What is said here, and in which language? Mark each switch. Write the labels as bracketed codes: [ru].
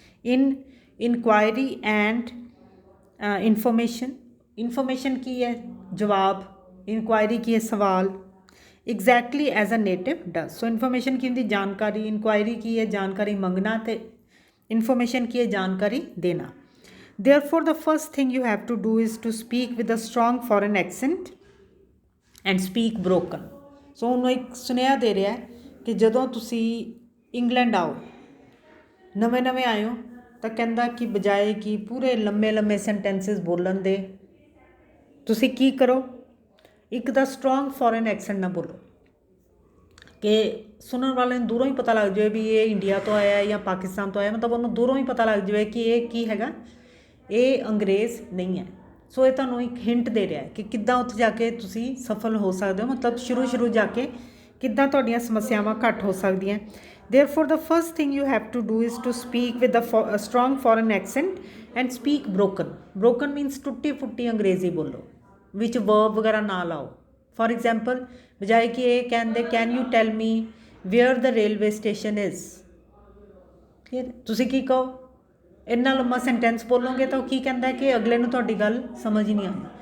[en] In inquiry and information. [pa] Information ਕੀ ਹੈ, ਜਵਾਬ। Inquiry ਕੀ ਹੈ, ਸਵਾਲ। [en] Exactly as a native does. [pa] So information ਕੀ ਹੁੰਦੀ, ਜਾਣਕਾਰੀ। ਇਨਕੁਆਇਰੀ ਕੀ ਹੈ, ਜਾਣਕਾਰੀ ਮੰਗਣਾ, ਅਤੇ ਇਨਫੋਰਮੇਸ਼ਨ ਕੀ ਹੈ, ਜਾਣਕਾਰੀ ਦੇਣਾ। [en] Therefore the first thing you have to do is to speak with a strong foreign accent and speak broken। [pa] ਸੋ ਉਹਨੂੰ ਇੱਕ ਸੁਨੇਹਾ ਦੇ ਰਿਹਾ ਕਿ ਜਦੋਂ ਤੁਸੀਂ ਇੰਗਲੈਂਡ ਆਓ, ਨਵੇਂ ਨਵੇਂ ਆਏ ਹੋ, ਤਾਂ ਕਹਿੰਦਾ ਕਿ ਬਜਾਏ ਕਿ ਪੂਰੇ ਲੰਮੇ ਲੰਮੇ ਸੈਂਟੈਂਸਿਸ ਬੋਲਣ ਦੇ, ਤੁਸੀਂ ਕੀ ਕਰੋ, ਇੱਕ ਤਾਂ ਸਟਰੋਂਗ ਫੋਰਨ ਐਕਸੈਂਟ ਨਾ ਬੋਲੋ ਕਿ ਸੁਣਨ ਵਾਲੇ ਨੂੰ ਦੂਰੋਂ ਹੀ ਪਤਾ ਲੱਗ ਜਾਵੇ ਵੀ ਇਹ ਇੰਡੀਆ ਤੋਂ ਆਇਆ ਜਾਂ ਪਾਕਿਸਤਾਨ ਤੋਂ ਆਇਆ, ਮਤਲਬ ਉਹਨੂੰ ਦੂਰੋਂ ਹੀ ਪਤਾ ਲੱਗ ਜਾਵੇ ਕਿ ਇਹ ਕੀ ਹੈਗਾ, ਇਹ ਅੰਗਰੇਜ਼ ਨਹੀਂ ਹੈ। ਸੋ ਇਹ ਤੁਹਾਨੂੰ ਇੱਕ ਹਿੰਟ ਦੇ ਰਿਹਾ ਹੈ ਕਿ ਕਿੱਦਾਂ ਉੱਥੇ ਜਾ ਕੇ ਤੁਸੀਂ ਸਫਲ ਹੋ ਸਕਦੇ ਹੋ, ਮਤਲਬ ਸ਼ੁਰੂ ਜਾ ਕੇ ਕਿੱਦਾਂ ਤੁਹਾਡੀਆਂ ਸਮੱਸਿਆਵਾਂ ਘੱਟ ਹੋ ਸਕਦੀਆਂ। [en] Therefore the first thing you have to do is to speak with a strong foreign accent and speak broken। broken means [pa] ਟੁੱਟੀ ਫੁੱਟੀ ਅੰਗਰੇਜ਼ੀ ਬੋਲੋ, ਵਿੱਚ verb ਵਗੈਰਾ ਨਾ ਲਾਓ। ਫੋਰ ਐਗਜ਼ਾਮਪਲ, ਬਜਾਏ ਕਿ ਇਹ ਕਹਿੰਦੇ [en] can you tell me where the railway station is, [pa] ਤੁਸੀਂ ਕੀ ਕਹੋ, ਇੰਨਾ ਲੰਮਾ ਸੈਂਟੈਂਸ ਬੋਲੋਗੇ ਤਾਂ ਉਹ ਕੀ ਕਹਿੰਦਾ ਕਿ ਅਗਲੇ ਨੂੰ ਤੁਹਾਡੀ ਗੱਲ ਸਮਝ ਹੀ ਨਹੀਂ ਆਉਂਦੀ।